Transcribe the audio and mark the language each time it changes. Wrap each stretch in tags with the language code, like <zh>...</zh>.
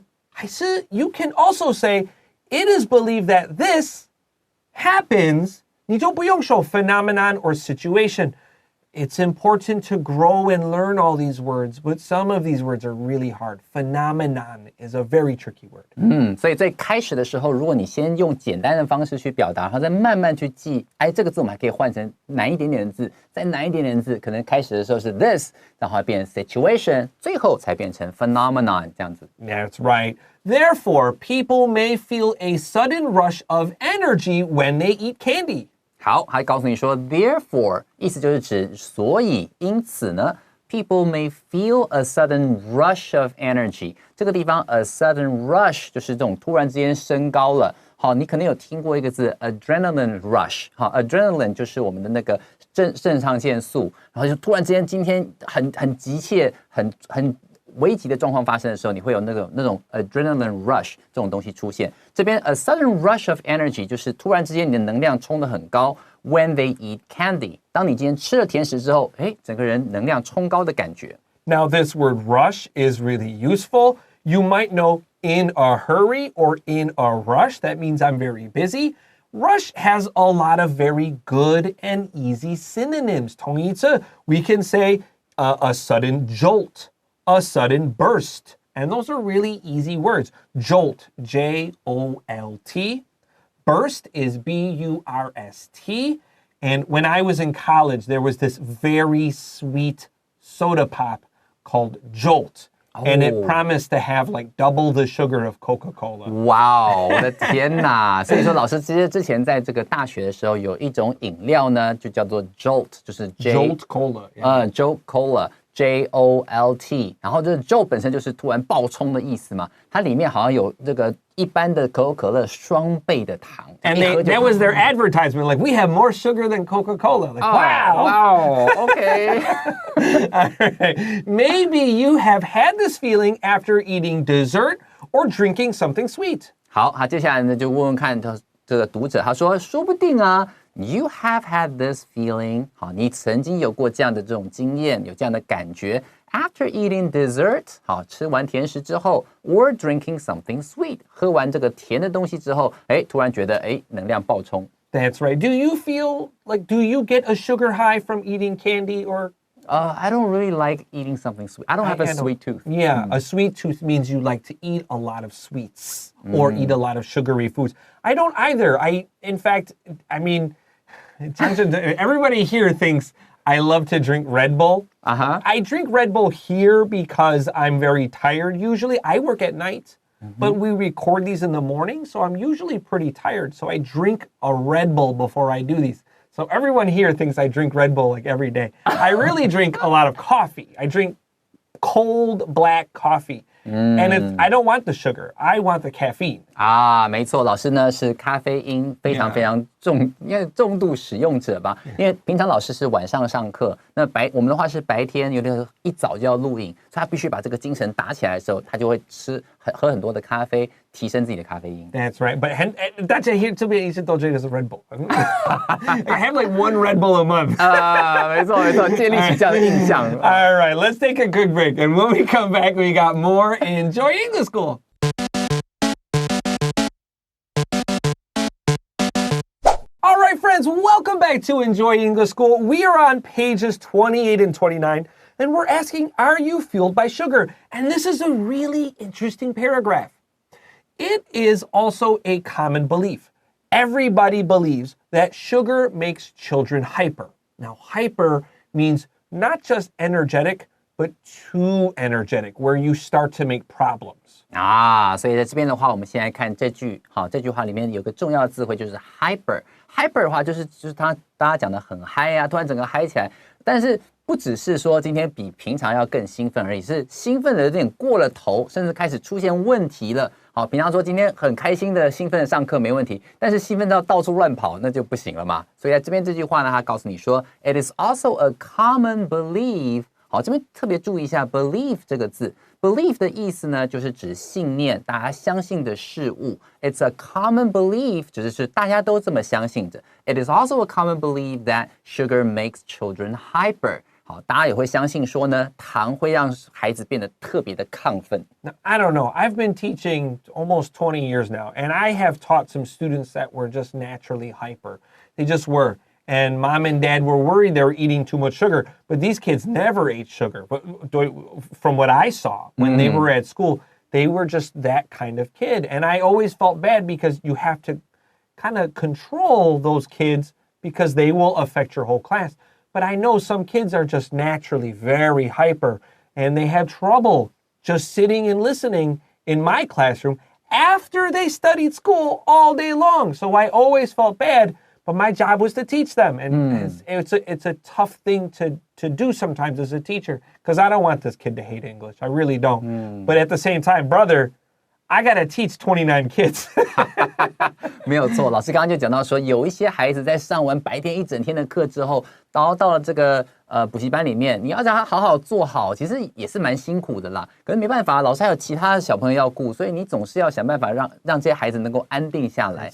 <zh>还是</zh> <en>you can also say, it is believed that this happens.</en> <zh>你就不用说</zh> <en>phenomenon or situation. It's important to grow and learn all these words, but some of these words are really hard. Phenomenon is a very tricky word.</en> <zh>所以在开始的时候，如果你先用简单的方式去表达，然后再慢慢去记，这个字我们还可以换成难一点点的字，再难一点点的字，可能开始的时候是 this， 然后变成 situation， 最后才变成 phenomenon 这样子。</zh> <en>That's right. Therefore, people may feel a sudden rush of energy when they eat candy.</en> <zh>好，还告诉你说 therefore 意思就是指所以因此呢</zh> <en>people may feel a sudden rush of energy</en> <zh>这个地方 a sudden rush 就是这种突然之间升高了。好，你可能有听过一个字 adrenaline rush。好 adrenaline 就是我们的那个肾上腺素，然后就突然之间今天很急切很危急的状况发生的时候，你会有那种 adrenaline rush 这种东西出现。这边</zh> <en>a sudden rush of energy</en> <zh>就是突然之间你的能量冲得很高。</zh> <en>When they eat candy，</en> <zh>当你今天吃了甜食之后，整个人能量冲高的感觉。</zh> <en>Now this word rush is really useful. You might know in a hurry or in a rush. That means I'm very busy. Rush has a lot of very good and easy synonyms.</en> <zh>同义词</zh> <en>we can say a sudden jolt. a sudden burst. And those are really easy words. Jolt, J-O-L-T. Burst is B-U-R-S-T. And when I was in college, there was this very sweet soda pop called Jolt. And it promised to have like double the sugar of Coca-Cola.</en> <zh>哇哦，我的天哪！所以说，老师其实之前在这个大学的时候，有一种饮料呢，就叫做 Jolt， 就是</zh> <en>Jolt Cola.</en> <zh>Jolt Cola。Jolt， 然后这个 Jolt 本身就是突然爆冲的意思嘛，它里面好像有这个一般的可口可乐双倍的糖。</zh> <en>And that was their advertisement, like we have more sugar than Coca-Cola. Like, wow, okay. All right. Maybe you have had this feeling after eating dessert or drinking something sweet.</en> <zh>好，接下来呢就问问看这个读者，他说说不定啊。</zh> <en>You have had this feeling.</en> <zh>好，你曾经有过这样的这种经验，有这样的感觉。</zh> <en>After eating dessert.</en> <zh>好，吃完甜食之后</zh> <en>or drinking something sweet.</en> <zh>喝完这个甜的东西之后，突然觉得能量爆冲。</zh> <en>That's right. Do you feel like, do you get a sugar high from eating candy or? I don't really like eating something sweet. I don't have a sweet tooth. Yeah, a sweet tooth means you like to eat a lot of sweets or eat a lot of sugary foods. I don't either. In fact, I mean, everybody here thinks I love to drink Red Bull. I drink Red Bull here because I'm very tired usually. I work at night, but we record these in the morning, so I'm usually pretty tired. So I drink a Red Bull before I do these. So everyone here thinks I drink Red Bull like every day. I really drink a lot of coffee. I drink cold black coffee. And I don't want the sugar. I want the caffeine.</en> <zh>没错，老师呢是咖啡因非常非常重度使用者吧。因为平常老师是晚上上课，那我们的话是白天，有的一早就要录影，所以他必须把这个精神打起来的时候，他就会喝很多的咖啡，提升自己的咖啡因。</zh> <en>That's right.</en> <zh>But 大家here这边一直都觉得是 Red Bull.</zh> <en>I have like one Red Bull a month.</en> <zh>没错，建立起这样的印象。</zh> <en>All right, let's take a quick break. And when we come back, we got more Enjoy English School. All right, friends, welcome back to Enjoy English School. We are on pages 28 and 29, and we're asking, are you fueled by sugar? And this is a really interesting paragraph. It is also a common belief. Everybody believes that sugar makes children hyper. Now, hyper means not just energetic, but too energetic, where you start to make problems.</en> <zh>所以在这边的话，我们先来看这句。好，这句话里面有个重要的字汇就是 hyper。hyper 的话就是大家讲的很嗨啊，突然整个嗨起来。但是不只是说今天比平常要更兴奋而已，是兴奋的有点过了头，甚至开始出现问题了。好，平常说今天很开心的兴奋的上课没问题，但是兴奋到处乱跑那就不行了嘛。所以在这边这句话呢，它告诉你说 ，</zh> <en>It is also a common belief。</en> <zh>好，这边特别注意一下 belief 这个字。Belief 的意思呢，就是指信念，大家相信的事物。</zh> <en>It's a common belief，</en> <zh>就是大家都这么相信着。</zh> <en>It is also a common belief that sugar makes children hyper。</en> <zh>好，大家也会相信说呢，糖会让孩子变得特别的亢奋。</zh> <en>Now, I don't know. I've been teaching almost 20 years now, and I have taught some students that were just naturally hyper. They just were. And mom and dad were worried they were eating too much sugar. But these kids never ate sugar. But from what I saw when they were at school, they were just that kind of kid. And I always felt bad because you have to kind of control those kids because they will affect your whole class. But I know some kids are just naturally very hyper and they have trouble just sitting and listening in my classroom after they studied school all day long. So I always felt bad. But my job was to teach them. And it's a tough thing to do sometimes as a teacher because I don't want this kid to hate English. I really don't. But at the same time, brother, I got to teach 29 kids.</en> <zh>没有错，老师刚刚就讲到说，有一些孩子在上完白天一整天的课之后，然后到了这个补习班里面，你要让他好好做好，其实也是蛮辛苦的啦。可是没办法，老师还有其他的小朋友要顾，所以你总是要想办法让这些孩子能够安定下来。</zh>